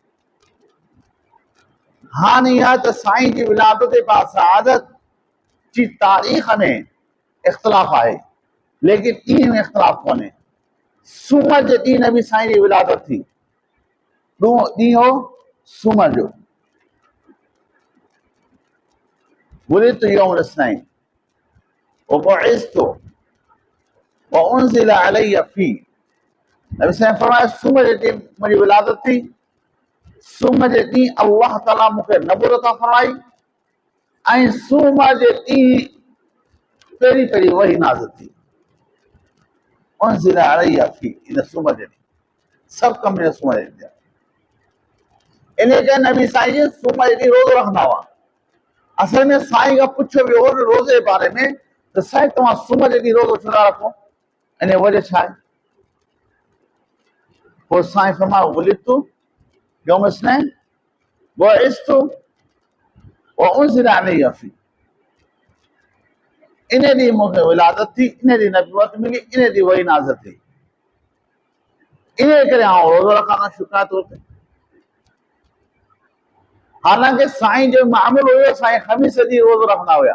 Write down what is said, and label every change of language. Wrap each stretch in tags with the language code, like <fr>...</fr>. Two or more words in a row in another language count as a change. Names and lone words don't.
<sd>हाणे इहा त साईं जी विलादत बासआदत जी तारीख़ में इख़्तिलाफ़ आहे, लेकिन ॾींहं में इख़्तिलाफ़ कोन्हे। सूमर जे ॾींहुं नबी साईं जी विलादत थी, ॾींहुं हो सूमर जो।</sd> <ar>ولدت يوم الاثنين وبعثت و أنزل علي في.</ar> <sd>नबी साईं फरमाया सूमर जे ॾींहुं मुंहिंजी विलादत थी, सूमर जे ॾींहुं अल्लाह ताला मूंखे नबूवत अता फरमाई, ऐं सूमर जे ॾींहुं पहिरीं पहिरीं वही नाज़िल थी।</sd> <ar>أنزل علي في,</ar> <sd>इन सूमर जे ॾींहुं सभु कम इन सूमर जे ॾींहुं। इन करे नबी साईं जी सूमर जे ॾींहुं रोज़ो रखंदा हुआ। असल में साईं खां पुछियो वियो रोज़े जे बारे में त साईं तव्हां सूमर जे ॾींहुं रोज़ो छो था रखो, इन वजह छा आहे? पोइ साईं फरमायो</sd> <ar>ولدت يوم اثنين بعثت و أنزل علي في.</ar> <sd>इन ॾींहुं मूंखे विलादत थी, इन ॾींहुं नबूवत मिली, इन ॾींहुं वही नाज़िल थी। इन करे आउं रोज़ो रखां थो शुक्र तौर ते। हालांकि साईं जो मामूल हुयो साईं ख़मीस ॾींहुं रोज़ो रखंदा हुया।</sd>